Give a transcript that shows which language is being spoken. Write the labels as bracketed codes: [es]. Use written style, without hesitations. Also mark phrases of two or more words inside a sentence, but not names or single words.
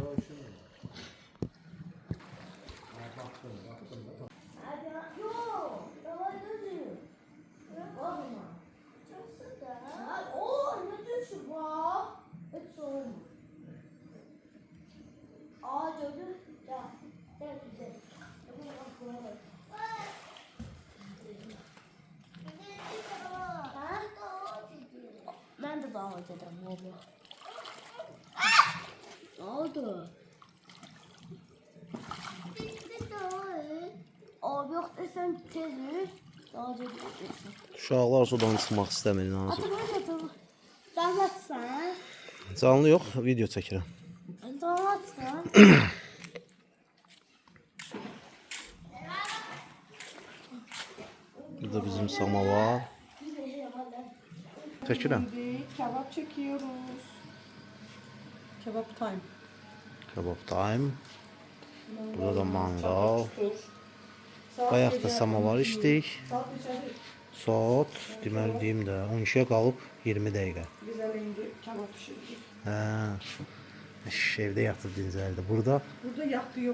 [tr] Ben de davet ederim valla. Ne oldu? Abi yok desen tez yürü. Davet edersin. [az] Uşaqlar sudan çıxmaq istəmir nazır. [tr] Atı böyle tamam. Davetsen. [az] Canlı yox, video çəkirəm. [tr] Davetsen. [az] Bu da bizim samavar. Çəkirəm. [tr] Kebap çekiyoruz. Kebap time. Kebab time. [az] Burada da mangal. Bayaq da samavar içdik. Saat deməli deyim də 12-yə qalıb 20 dəqiqə. Güzel indi kebap pişirdik. Evdə yatıb dincəldi. Burada Burada yatdı yok.